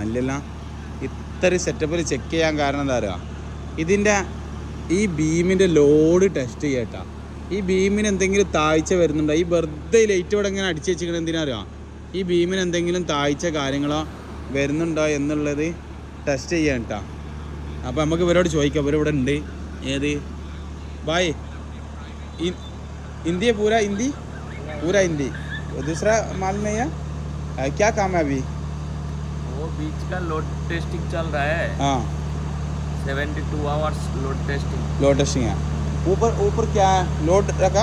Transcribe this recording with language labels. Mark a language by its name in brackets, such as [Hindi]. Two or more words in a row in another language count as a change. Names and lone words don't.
[Malayalam] ഇല്ലല്ല, ഇത്ര സെറ്റപ്പിൽ ചെക്ക് ചെയ്യാൻ കാരണം എന്താ പറയുക, ഇതിൻ്റെ ഈ ബീമിൻ്റെ ലോഡ് ടെസ്റ്റ് ചെയ്യട്ടാ. ഈ ബീമിന് എന്തെങ്കിലും താഴ്ച വരുന്നുണ്ടോ, ഈ വെറുതെ ലൈറ്റ് ഇവിടെ ഇങ്ങനെ അടിച്ച് വെച്ചിരിക്കണം എന്തിനാ അറിയാം, ഈ ബീമിന് എന്തെങ്കിലും താഴ്ച കാര്യങ്ങളോ വരുന്നുണ്ടോ എന്നുള്ളത് ടെസ്റ്റ് ചെയ്യാൻ കേട്ടോ. അപ്പോൾ നമുക്ക് ഇവരോട് ചോദിക്കാം. ഇവരിവിടെ ഉണ്ട്. ഏത് ഭായ് [Hindi] हिंदी है पूरा हिंदी दूसरा माल नहीं है? क्या काम है अभी? वो बीच का [English] load testing [Hindi] चल रहा है। हाँ [English] 72 hours load testing [Hindi] है। ऊपर क्या है लोड रखा?